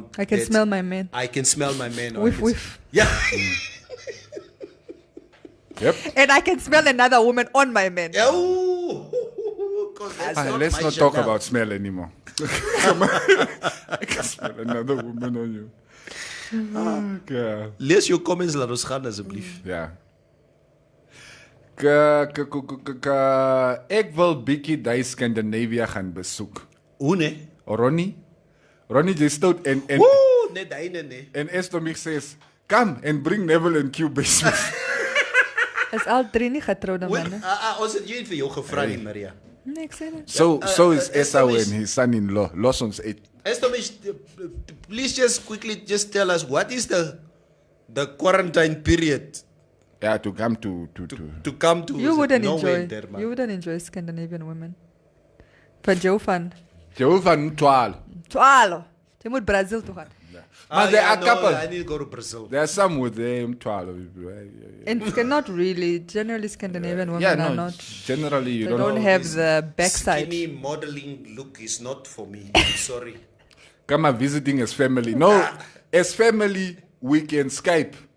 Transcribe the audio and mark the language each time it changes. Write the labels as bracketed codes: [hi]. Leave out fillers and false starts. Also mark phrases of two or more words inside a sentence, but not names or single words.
[en] I can smell my man. I can smell my man. Whiff. Yeah. Yep. And I can smell another woman on my man. Let's not talk about smell anymore. I can smell another woman on you. Okay. [af] Lees jou comments, laat ons gaan asseblief. Ja. Ek wil bietjie die Scandinavia gaan besoek. Hoe nee? Ronnie jy stout en nee, daai nee. [en] En Estomich says, come and bring Neville and Q basement. [af] Is al 3 nie getrouwde manne? Ons het jy vir jou gevra nie, Maria. Nee, ek sê dit. [en] So is Esau and his son-in-law. [af] Los ons uit. [en] Estomich, please just quickly tell us what is the quarantine period? Yeah, to come to come to. You wouldn't enjoy Scandinavian women. [af] Van jou van 12. Jy moet Brazil toe gaan. [en] But there are couples. I need to go to Brazil. There are some with 12. And not really. Generally, Scandinavian women are not. Generally, you don't have the backside. Skinny modeling look is not for me. I'm sorry. Come visiting as family. No, as family, we can Skype.